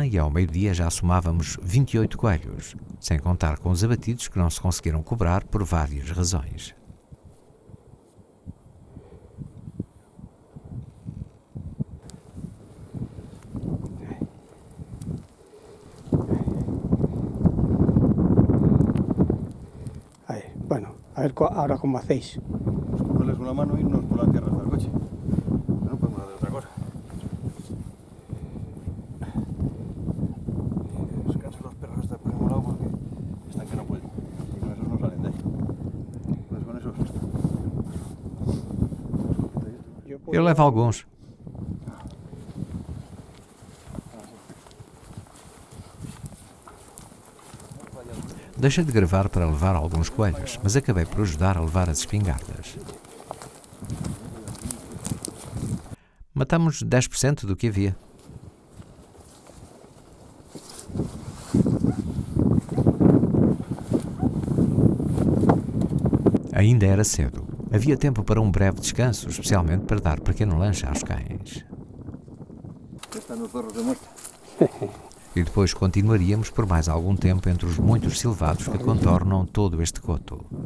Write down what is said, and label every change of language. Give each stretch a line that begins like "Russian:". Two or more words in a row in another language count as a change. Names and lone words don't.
Portuguese: e ao meio-dia já somávamos 28 coelhos, sem contar com os abatidos que não se conseguiram cobrar por várias razões.
Spanish: Ahí, bueno, a ver ahora cómo hacéis. Cogerles con la mano e irnos por la tierra hasta el coche. No podemos hacer otra cosa. Descansen los perros hasta por el molado porque están que no pueden. Y con esos no salen de ahí. Pues con esos esto.
Portuguese: Eu levo alguns. Deixei de gravar para levar alguns coelhos, mas acabei por ajudar a levar as espingardas. Matamos 10% do que havia. Ainda era cedo. Havia tempo para um breve descanso, especialmente para dar pequeno lanche aos cães.
Spanish: Están los perros de muestra.
Portuguese: E depois continuaríamos por mais algum tempo entre os muitos silvados que contornam todo este coto.